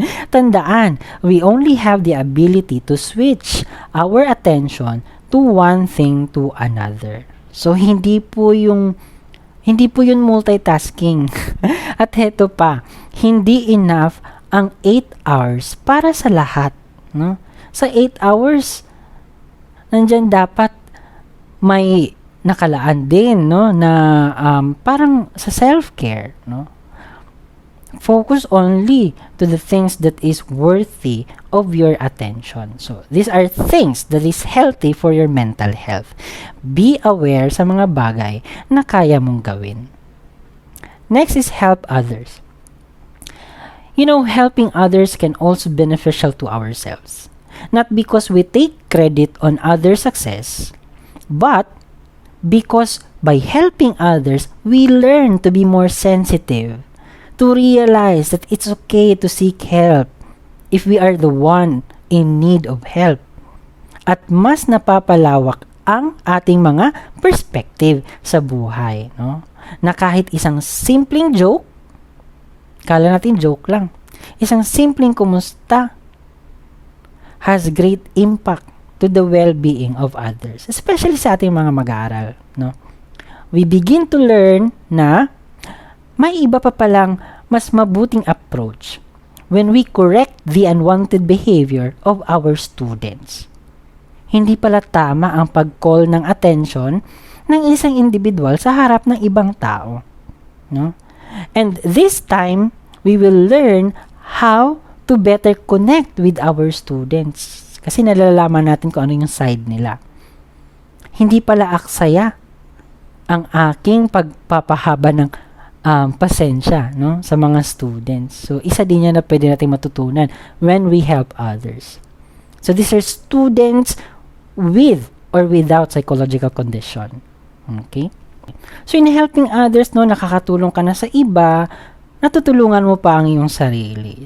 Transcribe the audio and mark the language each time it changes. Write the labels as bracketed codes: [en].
[en] Tandaan, we only have the ability to switch our attention to one thing to another. [tl] So, hindi po yun multitasking. At heto pa, hindi enough ang 8 hours para sa lahat. No? Sa 8 hours, nandyan dapat may nakalaan din, no, na parang sa self-care, no? [en] Focus only to the things that is worthy of your attention. So, these are things that is healthy for your mental health. Be aware [tl] sa mga bagay na kaya mong gawin. [en] Next is help others. You know, helping others can also be beneficial to ourselves. Not because we take credit on other success, but because by helping others, we learn to be more sensitive, to realize that it's okay to seek help if we are the one in need of help. [tl] At mas napapalawak ang ating mga perspective sa buhay, no? Na kahit isang simpleng joke, kala natin joke lang, isang simpleng kumusta [en] has great impact to the well-being of others, [tl] especially sa ating mga mag-aaral, no? [en] We begin to learn [tl] na may iba pa palang mas mabuting approach [en] when we correct the unwanted behavior of our students. [tl] Hindi pala tama ang pag-call ng attention ng isang individual sa harap ng ibang tao. No? [en] And this time, we will learn how to better connect with our students. [tl] Kasi nalalaman natin kung ano yung side nila. Hindi pala aksaya ang aking pagpapahaba ng pasensya, no, sa mga students. So, isa din yan na pwede natin matutunan [en] when we help others. So, these are students with or without psychological condition. Okay? [tl] So, in helping others, no, nakakatulong ka na sa iba, natutulungan mo pa ang iyong sarili.